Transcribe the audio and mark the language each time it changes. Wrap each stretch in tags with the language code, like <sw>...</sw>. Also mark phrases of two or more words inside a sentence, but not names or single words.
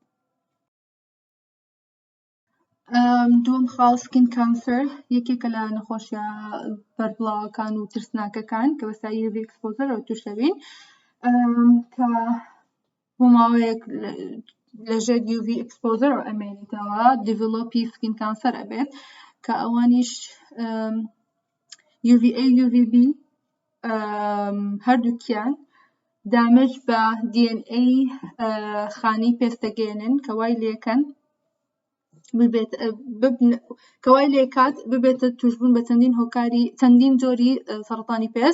<ckb>دووەم خاڵ</ckb> <en>skin cancer</en> <ckb>یەکێکە لە نەخۆشیە بەربڵاوەکان و ترسناکەکان کە بەسەر</ckb> <en>UV exposure</en> <ckb>ەوە تووشەبین کە بۆ ماوەیەک لەژێر</ckb> <en>UV exposure</en> <ckb>ەوە ئەمێنیتەوە developی</ckb> <en>skin cancer</en> <ckb>ئەبێت کە ئەوانیش</ckb> <en>UVA UVB</en> <ckb>هەردووکیان دامج بە DNA خانەی پێستەگەێنن کە وای لێکەن کەوای لێکات ببێتە توشبوون بە چەندین هۆکاری چەندین جۆری سەرەتانی پێست.</ckb>